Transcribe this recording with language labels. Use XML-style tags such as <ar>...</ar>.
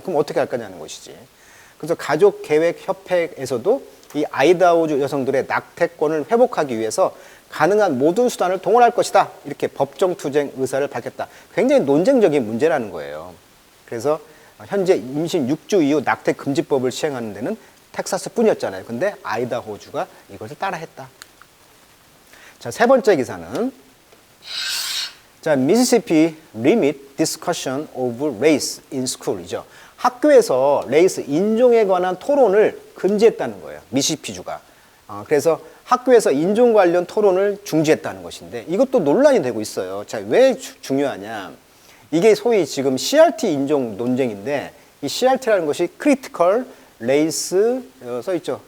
<ko>그럼 어떻게 할 거냐는 것이지. 그래서 가족계획협회에서도 이 아이다호주 여성들의 낙태권을 회복하기 위해서 가능한 모든 수단을 동원할 것이다. 이렇게 법정 투쟁 의사를 밝혔다. 굉장히 논쟁적인 문제라는 거예요. 그래서 현재 임신 6주 이후 낙태 금지법을 시행하는 데는 텍사스뿐이었잖아요. 근데 아이다호주가 이것을 따라했다. 자, 세 번째 기사는 자,</ko> <en>Mississippi limit discussion of race in school이죠.</en> <ko>학교에서 레이스 인종에 관한 토론을 금지했다는 거예요. 미시시피주가. 그래서 학교에서 인종 관련 토론을 중지했다는 것인데 이것도 논란이 되고 있어요. 자, 왜 중요하냐? 이게 소위 지금 CRT 인종 논쟁인데 이 CRT라는 것이 Critical Race 써 있죠.</ko>